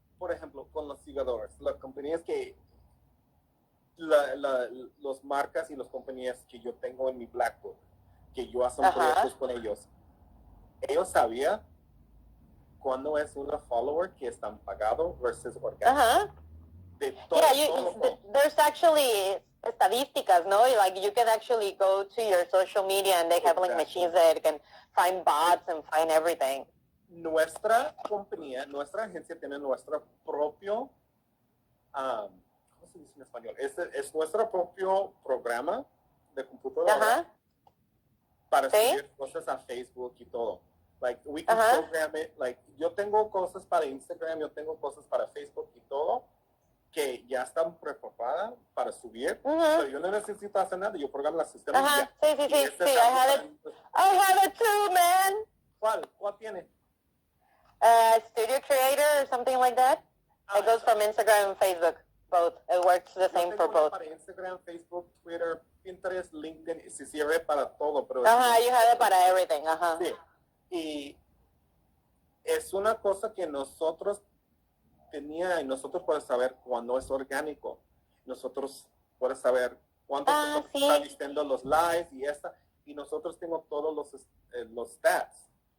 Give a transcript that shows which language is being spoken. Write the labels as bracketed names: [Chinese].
[Spanish] Por ejemplo, con los seguidores, las compañías que los marcas y las compañías que yo tengo en mi Blackbook, que yo hago proyectos con ellos sabían cuándo es una follower que están pagado versus orgánico. De todo, [English] there's actually [Spanish] estadísticas, no? [English] Like you can actually go to your social media and they have like machines that can find bots and find everything. [Spanish] Nuestra compañía, nuestra agencia tiene nuestro propio ¿cómo se dice en español? Es nuestro propio programa de computadora para subir cosas a Facebook y todo. [English] Like, we can program it. [Spanish] Like, yo tengo cosas para Instagram, yo tengo cosas para Facebook y todo, que ya están preparadas para subir. Pero yo no necesito hacer nada, yo programo la sistema y ya. [English] Sí, I have it too, man. [Spanish] ¿Cuál tiene? [English] Studio Creator or something like that. It goes from Instagram and Facebook, both. It works the same for both. [Spanish] Para Instagram, Facebook, Twitter, Pinterest, LinkedIn, se sirve para todo. Pero [English] you have it para everything. [Spanish] Sí. Y es una cosa que nosotros y nosotros podemos saber cuándo es orgánico. Nosotros podemos saber cuánto están vistiendo los lives y nosotros tenemos todos los stats.